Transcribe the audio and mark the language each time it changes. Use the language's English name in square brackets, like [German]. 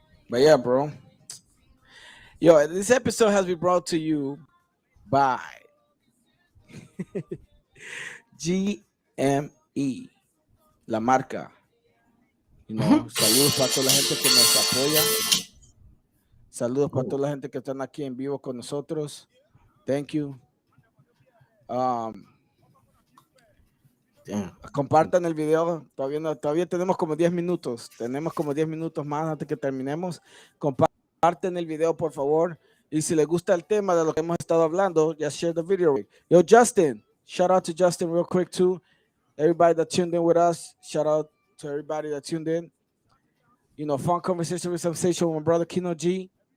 [English] But yeah, bro. Yo, this episode has been brought to you by GME, [Spanish] la marca. [English] You know, [Spanish] saludos para toda la gente que nos apoya. Saludos para toda la gente que están aquí en vivo con nosotros. [English] Thank you. Um, Damn. [Spanish] Compartan el video. Todavía tenemos como 10 minutos. Tenemos como 10 minutos más antes que terminemos. Comparten el video, por favor. Y si les gusta el tema de lo que hemos estado hablando, [English] just share the video. Yo, Justin. Shout out to Justin real quick, too. Everybody that tuned in with us. Shout out to everybody that tuned in. You know, fun conversation with Sensation with my brother Kino G.